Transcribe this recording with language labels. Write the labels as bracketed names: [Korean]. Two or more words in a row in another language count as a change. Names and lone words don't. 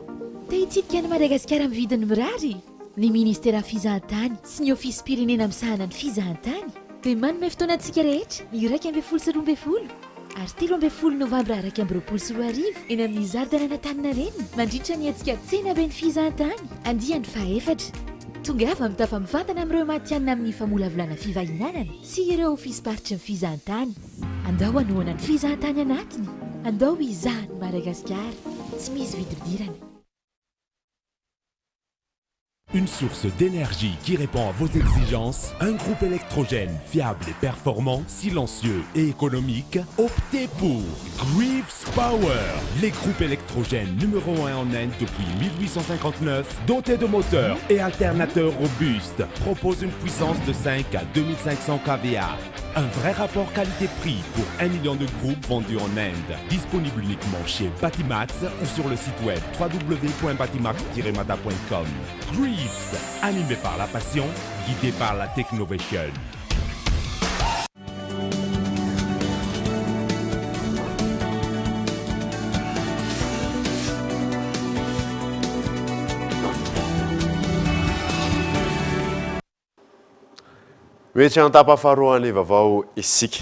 [Malagasy] Te hitsidika ny Madagasikara amin'ny vidiny mirary. Ny ministera fizahantany sy ny ofisy pirenena misahana ny fizahantany dia manome fotoanantsika rehetra ny 12 sy 12 ary 13 novambra 2024 eny amin'ny zardana n'Antaninarenina mandritra ny hetsika tsena be ny fizahantany andiany faefatra. Tongava mitafa mivantana amin'ireo matianina amin'ny famolavolana fivahinanana sy ireo ofisy paritry ny fizahantany. Andao anoana ny fizahantany anatiny. Andao izahany Madagasikara. Tsy misy vididirana. [French] Une source d'énergie qui répond à vos exigences, un groupe électrogène fiable et performant, silencieux et économique, optez pour Greaves Power, les groupes électrogènes numéro 1 en Inde depuis 1859, dotés de moteurs et alternateurs robustes, proposent une puissance de 5 à 2500 kVA. Un vrai rapport qualité-prix pour 1 million de groupes vendus en Inde. Disponible uniquement chez Batimax ou sur le site web www.batimax-mata.com. Greaves, animé par la passion, guidé par la technovation. [Malagasy] Mety an-tapafaroan'ny vaovao isika.